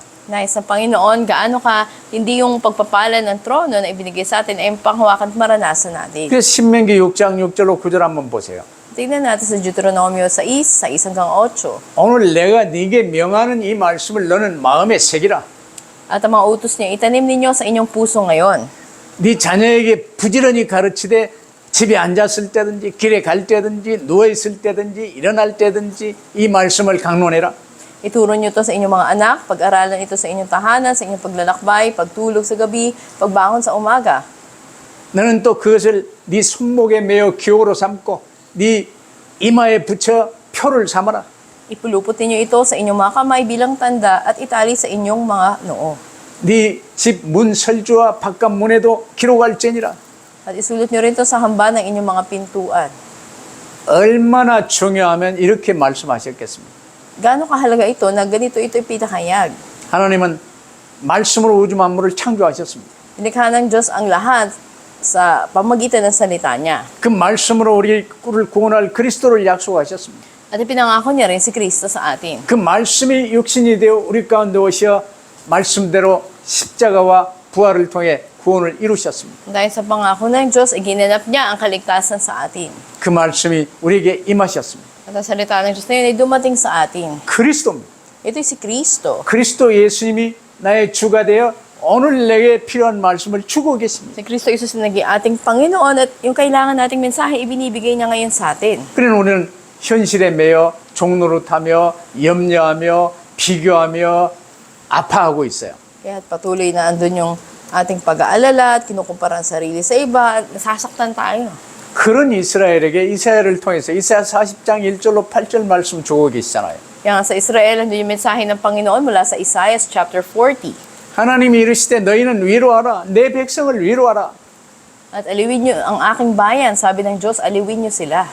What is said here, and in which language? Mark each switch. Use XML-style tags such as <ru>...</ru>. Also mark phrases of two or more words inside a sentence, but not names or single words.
<tl>Nais ng Panginoon, gaano ka hindi yung pagpapala ng trono na ibinigay sa atin ay panghawakan at maranasan natin.</tl> <ko>그래서 신명기 6장 6절로 9절 한번 보세요.</ko> <tl>Tingnan natin sa Deuteronomio 6, sa 1 hanggang 8.</tl> <ko>오늘 내가 네게 명하는 이 말씀을 너는 마음에 새기라.</ko> <tl>At ang mga utos niya, itanim ninyo sa inyong puso ngayon.</tl> <ko>네 자녀에게 부지런히 가르치되 집에 앉았을 때든지 길에 갈 때든지 누워있을 때든지 일어날 때든지 이 말씀을 강론해라.</ko> <tl>Ituro niyo to sa inyong mga anak, pag-aralan ito sa inyong tahanan, sa inyong paglalakbay, pagtulog sa gabi, pagbangon sa umaga.</tl> <ko>너는 또 그것을 네 손목에 매어 기호로 삼고 네 이마에 붙여 표를 삼아라.</ko> <tl>Ipulupot ninyo ito sa inyong mga kamay bilang tanda at itali sa inyong mga noo.</tl> <ko>네 집 문 설주와 바깥 문에도 기록할지니라.</ko> <tl>At isulat niyo rin ito sa hamba ng inyong mga pintuan.</tl> <ko>얼마나 중요하면 이렇게 말씀하셨겠습니까?</ko> <tl>gaano kahalaga ito na ganito ito ipinahayag.</tl> <ko>하나님은 말씀으로 우주 만물을 창조하셨습니다.</ko> <tl>Nilikha ng Diyos ang lahat sa pamagitan ng salita niya.</tl> <ko>그 말씀으로 우리를 구원할 그리스도를 약속하셨습니다.</ko> <tl>At ipinangako niya rin si Kristo sa atin.</tl> <ko>그 말씀이 육신이 되어 우리 가운데 오셔 말씀대로 십자가와 부활을 통해 구원을 이루셨습니다.</ko> <tl>Dahil sa pangako ng Diyos, iginanap niya ang kaligtasan sa atin.</tl> <ko>그 말씀이 우리에게 임하셨습니다.</ko> <tl>At ang salita ng Diyos na yun ay dumating sa atin.</tl> <ko>그리스도입니다.</ko> <tl>Ito'y si Kristo.</tl> <ko>그리스도 예수님이 나의 주가 되어 오늘 내게 필요한 말씀을 주고 계십니다.</ko> <tl>Si Kristo Isus na naging ating Panginoon at yung kailangan nating mensahe, ibinibigay niya ngayon sa atin.</tl> <ko>그러나 우리는 현실에 매여 종노릇하며 염려하며 비교하며 아파하고 있어요.</ko> <tl>Kaya patuloy na andun yung ating pag-aalala at kinukumpara ang sarili sa iba, nasasaktan tayo.</tl> <ko>그런 이스라엘에게 이사야를 통해서 이사야 40장 1절로 8절 말씀 주고 계시잖아요.</ko> <tl>Kaya nga sa Israel, andun yung mensahe ng Panginoon mula sa Isaiah chapter 40.</tl> <ko>하나님이 이르시되 너희는 위로하라 내 백성을 위로하라.</ko> <tl>At aliwin niyo ang aking bayan, sabi ng Diyos, aliwin niyo sila.</tl>